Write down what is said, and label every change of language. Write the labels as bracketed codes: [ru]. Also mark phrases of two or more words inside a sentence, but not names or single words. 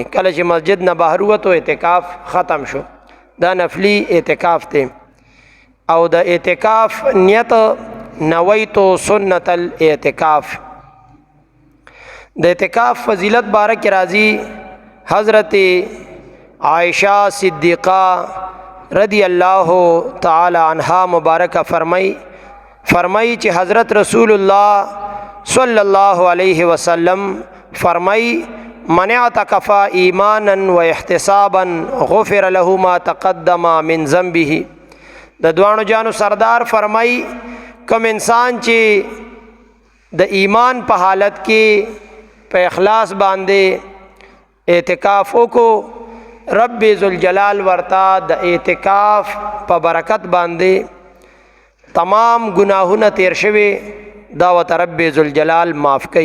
[ps] کله چې مسجد نه بهر وته اعتکاف ختم شو. دا نفلی اعتکاف دی. او د اعتکاف نیت [ar] نویت سنت الاعتکاف. [ps] د اعتکاف فضیلت باره کې راځي حضرت عائشہ صدیقہ [ar] رضی اللہ تعالی عنہا [ps] مبارکہ فرمائی چې حضرت رسول اللہ [ar] صلی اللہ علیہ وسلم [ps] فرمائی [ar] من اعتکف ایمانا و احتسابا غفر له ما تقدم من ذنبه. [ps] د دوانو جانو سردار فرمائی کوم انسان چې د ایمان په حالت کې په اخلاص باندې اعتکاف وکړو رب ذوالجلال ورتا د اعتکاف په برکت باندې تمام گناہونه تیر شوي دا وت رب ذوالجلال معاف کړي.